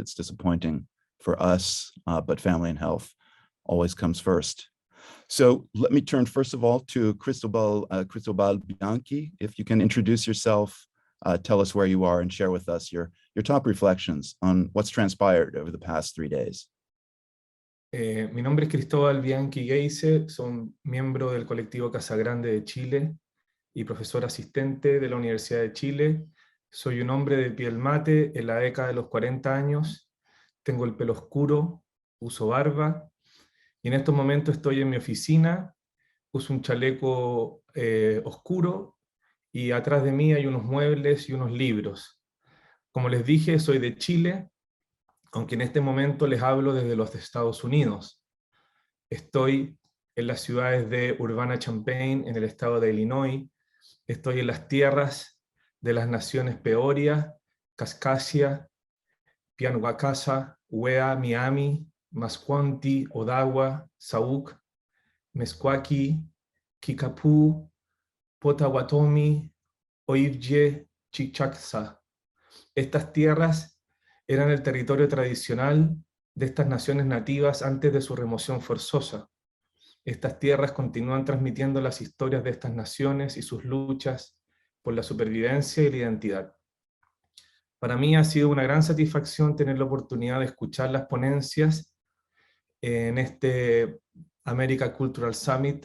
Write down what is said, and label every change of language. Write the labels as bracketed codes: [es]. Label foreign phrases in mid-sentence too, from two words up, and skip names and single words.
[en] It's disappointing for us, but family and health always comes first. So let me turn first of all to Cristobal Bianchi. If you can introduce yourself, tell us where you are, and share with us your top reflections on what's transpired over the past 3 days. [es] Mi nombre es Cristóbal Bianchi Geise, soy miembro del colectivo Casa Grande de Chile y profesor asistente de la Universidad de Chile. Soy un hombre de piel mate en la década de los 40 años, tengo el pelo oscuro, uso barba, y en estos momentos estoy en mi oficina, uso un chaleco oscuro, y atrás de mí hay unos muebles y unos libros. Como les dije, soy de Chile, aunque en este momento les hablo desde los Estados Unidos. Estoy en las ciudades de Urbana-Champaign, en el estado de Illinois. Estoy en las tierras de las naciones Peoria, Kaskaskia, Pianwakasa, Wea, Miami, Masquanti, Odawa, Sauk, Meskwaki, Kickapoo, Potawatomi, Oirdje, Chichaksa. Estas tierras eran el territorio tradicional de estas naciones nativas antes de su remoción forzosa. Estas tierras continúan transmitiendo las historias de estas naciones y sus luchas por la supervivencia y la identidad. Para mí ha sido una gran satisfacción tener la oportunidad de escuchar las ponencias en este America Cultural Summit.